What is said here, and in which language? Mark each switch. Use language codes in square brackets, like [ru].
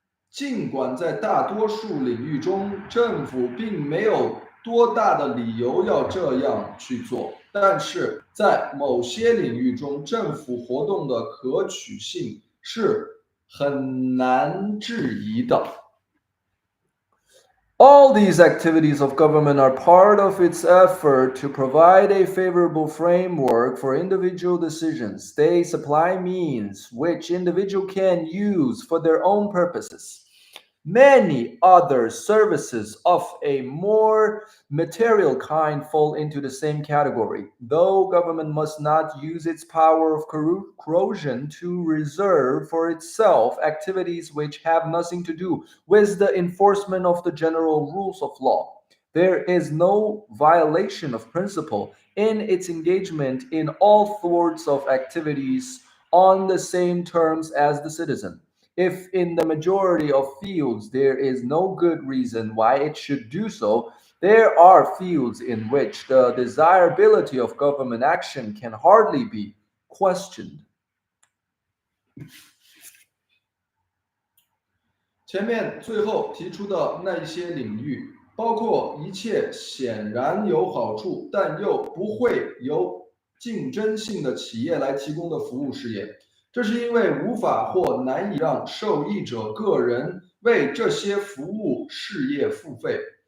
[zh] 尽管在大多数领域中，政府并没有多大的理由要这样去做，但是在某些领域中，政府活动的可取性是很难质疑的。 [en] All these activities of government are part of its effort to provide a favorable framework for individual decisions. They supply means which individuals can use for their own purposes. Many other services of a more material kind fall into the same category, though government must not use its power of corrosion to reserve for itself activities which have nothing to do with the enforcement of the general rules of law. There is no violation of principle in its engagement in all sorts of activities on the same terms as the citizen. If in the majority of fields there is no good reason why it should do so, there are fields in which the desirability of government action can hardly be questioned. [zh] 前面最后提出的那一些领域，包括一切显然有好处但又不会有竞争性的企业来提供的服务事业。这是因为无法或难以让受益者个人为这些服务事业付费。